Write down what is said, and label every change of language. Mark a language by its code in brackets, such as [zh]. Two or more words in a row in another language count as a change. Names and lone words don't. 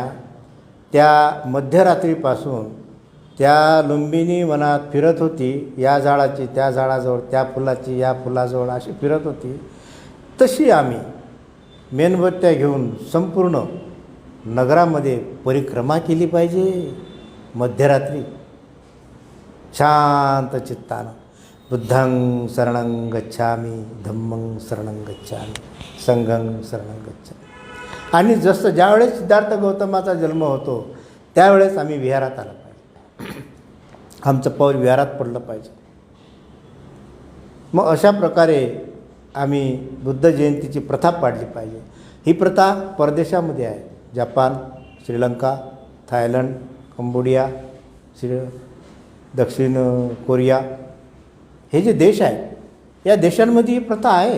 [mr] त्या मध्यरात्रीपासून त्या लुंबिनी वनात फिरत होती, या झाडाची त्या झाडाजवळ, त्या फुलाची या फुलाजवळ अशी फिरत होती, तशी आम्ही मेणबत्त्या घेऊन संपूर्ण नगरामध्ये परिक्रमा केली पाहिजे. मध्यरात्री शांत चित्तानं [pi] बुद्धं शरणं गच्छामि, धम्मं शरणं गच्छामि, संघं शरणं गच्छामि. [mr] आणि जसं ज्यावेळेस सिद्धार्थ गौतमाचा जन्म होतो त्यावेळेस आम्ही विहारात आलं पाहिजे. आमचं पाऊल विहारात पडलं पाहिजे. मग अशा प्रकारे आम्ही बुद्ध जयंतीची प्रथा पाडली पाहिजे. ही प्रथा परदेशामध्ये आहे. जपान, श्रीलंका, थायलंड, कंबोडिया, दक्षिण कोरिया, हे जे देश आहेत या देशांमध्ये ही प्रथा आहे.